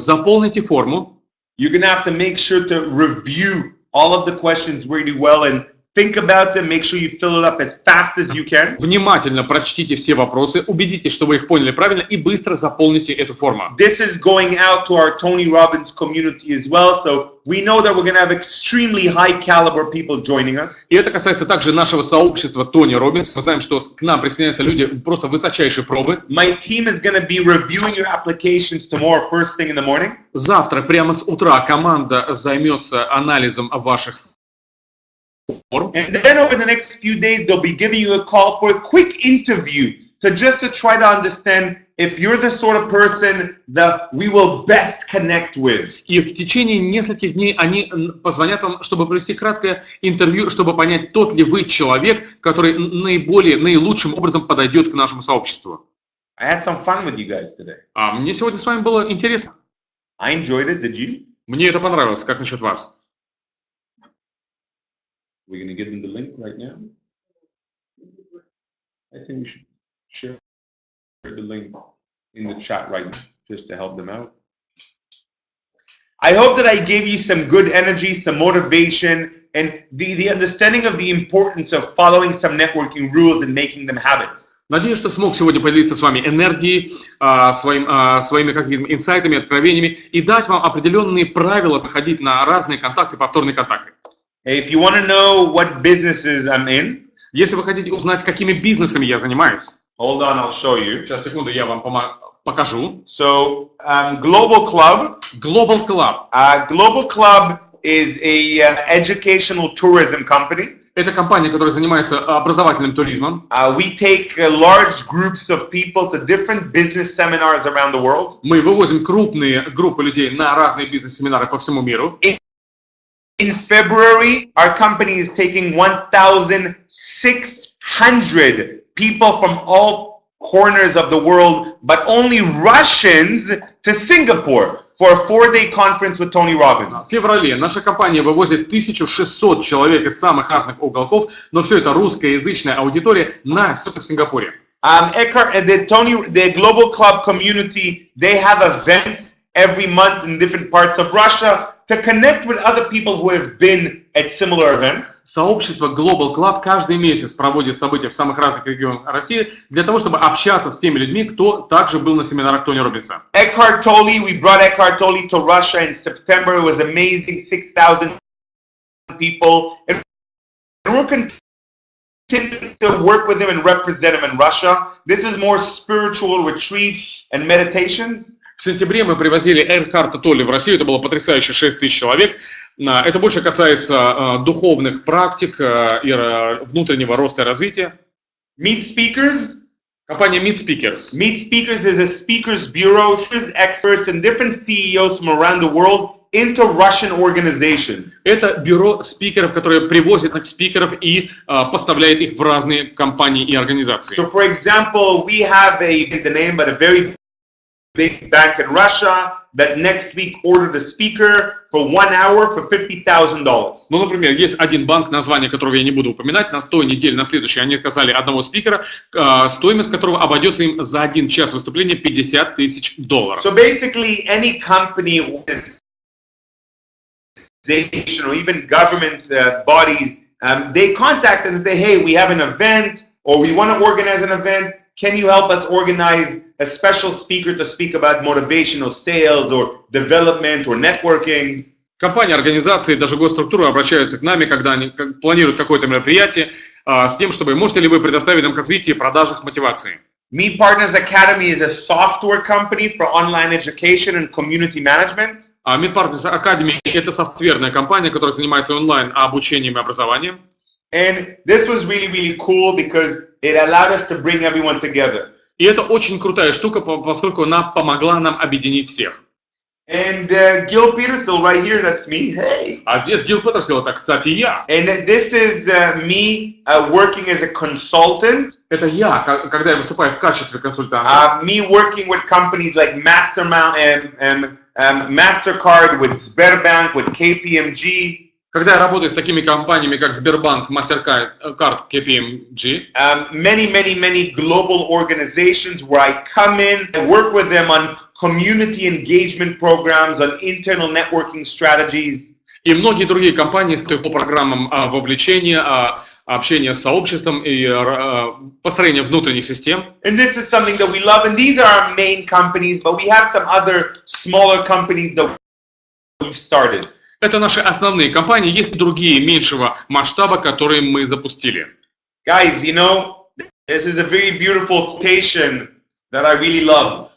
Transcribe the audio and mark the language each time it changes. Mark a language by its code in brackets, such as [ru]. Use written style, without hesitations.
[ru] Заполните форму. [en] You're going to have to make sure to review all of the questions really well and think about them. Make sure you fill it up as fast as you can. [ru] Внимательно прочтите все вопросы, убедитесь, что вы их поняли правильно, и быстро заполните эту форму. [en] This is going out to our Tony Robbins community as well, so we know that we're going to have extremely high caliber people joining us. [ru] И это касается также нашего сообщества Тони Роббинс. Мы знаем, что к нам присоединяются люди просто высочайшей пробы. [en] My team is going to be reviewing your applications tomorrow first thing in the morning. [ru] Завтра прямо с утра команда займется анализом ваших форм. [en] And then over the next few days, they'll be giving you a call for a quick interview to try to understand if you're the sort of person that we will best connect with. [ru] И в течение нескольких дней они позвонят вам, чтобы провести краткое интервью, чтобы понять, тот ли вы человек, который наилучшим образом подойдет к нашему сообществу. [en] I had some fun with you guys today. [ru] Мне сегодня с вами было интересно. [en] I enjoyed it. Did you? [ru] Мне это понравилось. Как насчет вас? [en] We're going to give them the link right now. I think we should share the link in the chat right now, just to help them out. I hope that I gave you some good energy, some motivation, and the understanding of the importance of following some networking rules and making them habits. [ru] Надеюсь, что смог сегодня поделиться с вами энергией, своими какими-то инсайтами, откровениями и дать вам определенные правила проходить на разные контакты, повторные контакты. [en] If you want to know what businesses I'm in, [ru] если вы хотите узнать, какими бизнесами я занимаюсь, [en] hold on, I'll show you. [ru] Сейчас, секунду, я вам покажу. [en] So, Global Club. [ru] Global Club. [en] Global Club is a educational tourism company. [ru] Это компания, которая занимается образовательным туризмом. [en] We take large groups of people to different business seminars around the world. [ru] Мы вывозим крупные группы людей на разные бизнес-семинары по всему миру. [en] In February, our company is taking 1,600 people from all corners of the world, but only Russians, to Singapore for a 4-day conference with Tony Robbins. [ru] В феврале наша компания вывозит 1600 человек из самых разных уголков, но все это русскоязычная аудитория в Сингапуре. [en] The Global Club community, they have events every month in different parts of Russia to connect with other people who have been at similar events. [ru] Soобщество Global Club каждый месяц проводит события в самых разных регионах России для того, чтобы общаться с теми людьми, кто также был на семинарах Тони Роббинса. [en] Eckhart Tolle, we brought Eckhart Tolle to Russia in September. It was amazing, 6,000 people. And we're continuing to work with him and represent him in Russia. This is more spiritual retreats and meditations. [ru] В сентябре мы привозили Экхарта Толли в Россию, это было потрясающе, 6000 человек. Это больше касается духовных практик и внутреннего роста и развития. [en] Meet Speakers. [ru] Компания Meet Speakers. [en] Meet Speakers is a speakers bureau, experts and different CEOs from around the world into Russian organizations. [ru] Это бюро спикеров, которое привозит спикеров и поставляет их в разные компании и организации. [en] So, for example, we have the name, but a very big bank in Russia that next week ordered a speaker for 1 hour for $50,000. [ru] Ну, например, есть один банк, название которого я не буду упоминать, на той неделе, на следующей они оказали одного спикера, стоимость которого обойдется им за 1 час выступления $50,000. [en] So basically, any company or even government bodies, they contact us and say, hey, we have an event or we want to organize an event. Can you help us organize a special speaker to speak about motivational sales or development or networking? [ru] Компании, организации, даже госструктуры обращаются к нами, когда они планируют какое-то мероприятие, с тем, чтобы можете ли вы предоставить нам, как видите, продажах мотивации. [en] Meet Partners Academy is a software company for online education and community management. [ru] Meet Partners Academy – это софтверная компания, которая занимается онлайн обучением и образованием. [en] And this was really, really cool because it allowed us to bring everyone together. [ru] И это очень крутая штука, поскольку она помогла нам объединить всех. [en] And Gil Peterson right here, that's me. Hey. [ru] А здесь Гил Петерсон, это, кстати, я. [en] And this is me working as a consultant. [ru] Это я, когда я выступаю в качестве консультанта. [en] Me working with companies like MasterCard, with Sberbank, with KPMG. [ru] Когда я работаю с такими компаниями, как Сбербанк, MasterCard, KPMG. [en] Many global organizations where I come in and work with them on community engagement programs, on internal networking strategies. [ru] И многие другие компании по программам вовлечения, общения с сообществом и построения внутренних систем. [en] And this is something that we love, and these are our main companies, but we have some other smaller companies that we've started. [ru] Это наши основные компании, есть другие меньшего масштаба, которые мы запустили. [en] Guys, you know, this is a very beautiful quotation that I really love.